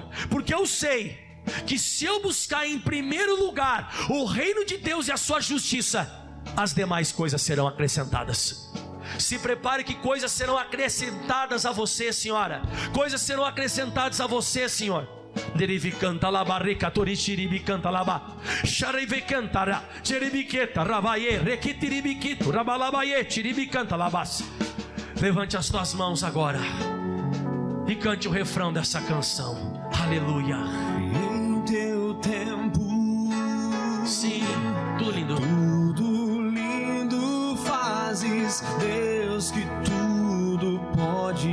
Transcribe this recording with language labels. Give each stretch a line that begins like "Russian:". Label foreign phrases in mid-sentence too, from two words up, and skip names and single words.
Portuguese: Porque eu sei que se eu buscar em primeiro lugar o reino de Deus e a sua justiça, as demais coisas serão acrescentadas. Se prepare que coisas serão acrescentadas a você, senhora. Coisas serão acrescentadas a você, senhor. Derivi canta la barrica torichiribi canta laba charive cantara cheribiqueta ravaie requitiribiquito rabalabaie chiribi canta labas. Levante as tuas mãos agora e cante o refrão dessa canção. Aleluia. Em teu tempo, sim, tudo lindo, tudo lindo fazes, Deus, que tudo pode,